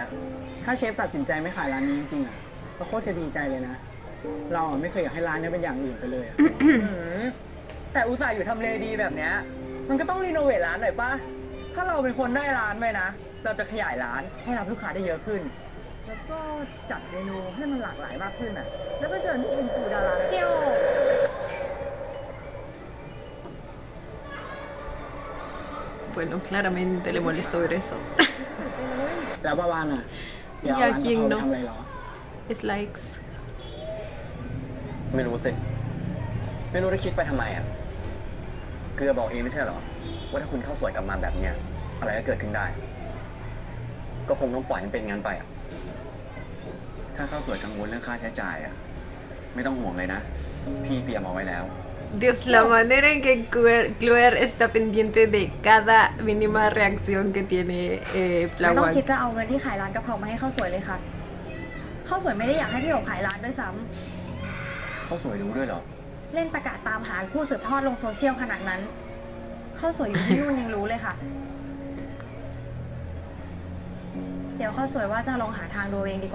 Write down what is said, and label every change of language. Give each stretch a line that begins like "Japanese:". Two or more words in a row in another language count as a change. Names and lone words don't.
Thai: ถ้าเชฟตัดสินใจไม่ขายร้านนี้จริงๆอ่ะก็โคตรจะดีใจเลยนะ เราอะไม่เคยอยากให้ร้านนี้เป็นอย่างอื่นไปเลยอะ แต่อุตส่าห์อยู่ทำเลดีแบบเนี้ยมันก็ต้องรีโนเวทร้านหน่อยป่ะ ถ้าเราเป็นคนได้ร้านไปนะ เราจะขยายร้านให้รับลูกค้าได้เยอะขึ้น แล้วก็จัดเมนูให้มันหลากหลายมากขึ้นอ่ะ แล้วก็เชิญพวกอินฟูดารา เที่ยว
Spanish: bueno, claramente le molestó ver eso.
Thai: แล้วประวานอ่ะเดี๋ยว อยากยิง ร้ เนอะ ทำอะไรเหรอ
English: It's likes.
Thai: ไม่รู้สิ ไม่รู้จะคิดไปทำไมอ่ะ เกลือบอกเองไม่ใช่เหรอ ว่าถ้าคุณเข้าสวยกลับมาแบบเนี้ยอะไรก็เกิดขึ้นได้ ก็คงต้องปล่อยให้เป็นงั้นไปอ่ะ ถ้าเขาสวยกังวลเรื่องค่าใช้จ่ายอะไม่ต้องห่วงเลยนะ พี่เตรียมเอาไว้แล้ว
Spanish: Dios, la manera en que Chloe está pendiente de cada mínima reacción que tiene
Thai: ไม่ต้อง Plawan. คิดจะเอาเงินที่ขายร้านกะเพรามาให้ข้าวสวยเลยค่ะข้าวสวยไม่ได้อยากให้พี่โอ๋ขายร้านด้วยซ้ เขาสวยรู้ด้วยเหรอ ำเล่นประกาศตามหาผู้สืบทอดลงโซเชียลขนาดนั้นข้าวสวยอยู่ที่นู่นยังรู้เลยค่ะ เดี๋ยวข้าวสวยว่าจะลองหาทางดูเองดีกว่า